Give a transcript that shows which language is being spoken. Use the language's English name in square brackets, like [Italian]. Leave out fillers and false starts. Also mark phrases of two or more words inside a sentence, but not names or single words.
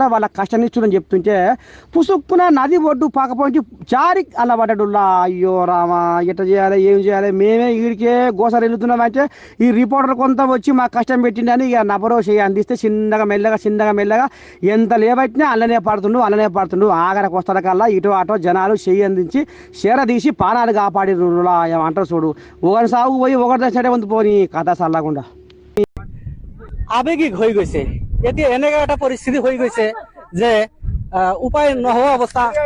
[Telugu] వాళ్ళ కష్టనిచ్చుడని చెప్తుంటే పుసుక్కున నది ఒడ్డు పాకపోయి జారి అలా పడ్డడులా అయ్యో రామా ఎట్లా చేయాలి ఏం చేయాలి మేమే వీడికే గోసలు వెళ్తున్నామంటే ఈ రిపోర్టర్ కొంత వచ్చి మాకు కష్టం పెట్టిండని ఇక నబరో చేయి అందిస్తే చిన్నగా మెల్లగా ఎంత లేబట్టినా అల్లనే పడుతుండు ఆగరకు వస్తాడు కల్లా ఇటు అటో జనాలు చెయ్యి అందించి చీర తీసి పానాలు కాపాడి అంటారు చూడు ఒకరి సాగు పోయి ఒకరి దశటే ఉంది పోని కథ చల్లకుండా [Assamese] আবেগিক হৈ গৈছে এতিয়া এনেকুৱা এটা পৰিস্থিতি হৈ গৈছে যে উপায় নহোৱা অৱস্থা